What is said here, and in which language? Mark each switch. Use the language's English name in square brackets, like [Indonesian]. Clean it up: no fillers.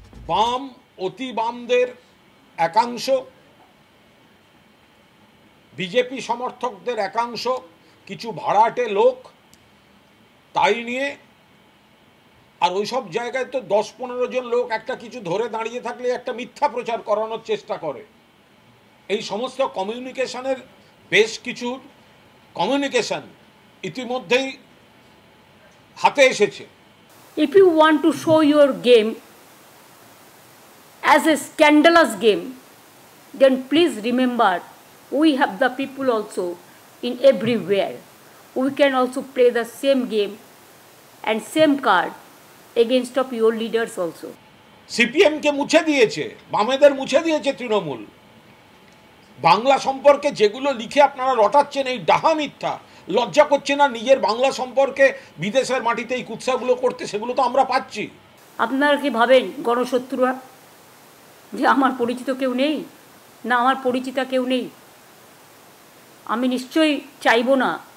[Bangla] বাম, অতি বামদের একাংশ, বিজেপি সমর্থকদের একাংশ, কিছু ভাড়াটে লোক, তাই নিয়ে আর ওইসব জায়গায় তো 10-15 জন লোক একটা কিছু ধরে দাঁড়িয়ে থাকলে একটা মিথ্যা প্রচার করানোর চেষ্টা করে। এই সমস্ত কমিউনিকেশনের বেশ কিছু কমিউনিকেশন ইতিমধ্যেই হাতে এসেছে। [English] If you want to show your game as a scandalous game, then please remember we have the people also in everywhere. We can also play the same game and same card against of your leaders also. [Bangla] CPM কে মুছে দিয়েছে, বামেদের মুছে দিয়েছে তৃণমূল। বাংলা সম্পর্কে যেগুলো লিখে আপনারা রটাচ্ছেন এই ডাহা মিথ্যা, লজ্জা করছে না নিজের বাংলা সম্পর্কে বিদেশের মাটিতে এই কুৎসাগুলো করতে? সেগুলো তো আমরা পাচ্ছি। আপনারা কি ভাবেন গণশত্রুরা যে আমার পরিচিত কেউ নেই, না আমার পরিচিতা কেউ নেই? আমি নিশ্চয়ই চাইব না